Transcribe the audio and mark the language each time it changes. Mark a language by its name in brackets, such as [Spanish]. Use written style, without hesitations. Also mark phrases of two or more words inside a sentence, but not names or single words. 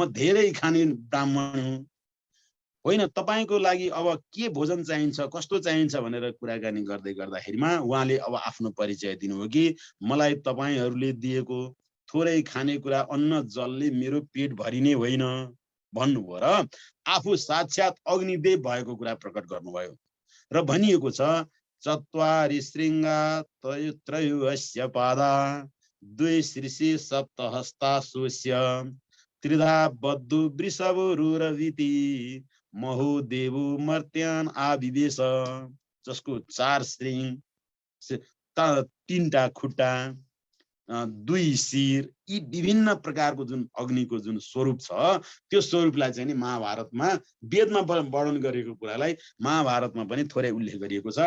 [Nepali] म धेरै खाने ब्राह्मण हुँ। होइन तपाईको लागि अब के भोजन चाहिन्छ, कस्तो चाहिन्छ भनेर कुराकानी गर्दै गर्दाखेरिमा उहाँले अब आफ्नो परिचय दिनुभयो कि मलाई तपाईहरूले दिएको थोरै खानेकुरा अन्न जलले मेरो पेट भरिने होइन भन्नुभयो र आफू साक्षात अग्निदेव भएको कुरा प्रकट गर्नुभयो। र भनिएको छ [Sanskrit] चत्वारि शृङ्गा त्रयोस्य पादा द्वे शीर्षे सप्तहस्ता सोस्य त्रिधा बद्धु वृषभरुरविति महोदेवु मर्त्यान आविवेश, [Nepali] जसको 4 श्रृंग, 3टा खुट्टा, 2 शिर, यी विभिन्न प्रकारको जुन अग्निको जुन स्वरूप छ त्यो स्वरूपलाई चाहिँ नि महाभारतमा वेदमा वर्णन गरेको कुरालाई महाभारतमा पनि थोरै उल्लेख गरिएको छ।